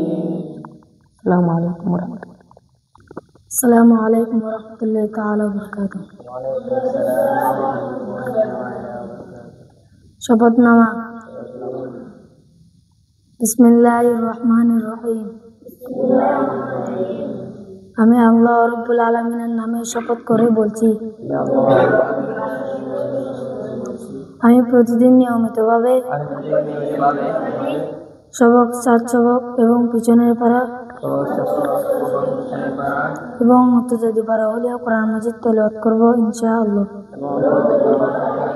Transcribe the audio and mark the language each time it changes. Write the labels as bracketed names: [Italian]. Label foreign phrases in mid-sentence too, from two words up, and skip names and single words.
[Arabic] السلام علیکم ورحمۃ اللہ. السلام علیکم ورحمۃ اللہ تعالی وبرکاتہ. [Urdu] شپت نامہ. [Arabic] بسم اللہ الرحمن الرحیم. [Bangla] আমি আল্লাহ রব্বুল আলামিনের নামে শপথ করে বলছি, আমি প্রতিদিন নিয়মিতভাবে সবক, সাত সবক এবং পিছনের পারা এবং মুত্তাজাদি পারা হলে কোরআন মাজিদ তেলাওয়াত করব ইনশাআল্লাহ।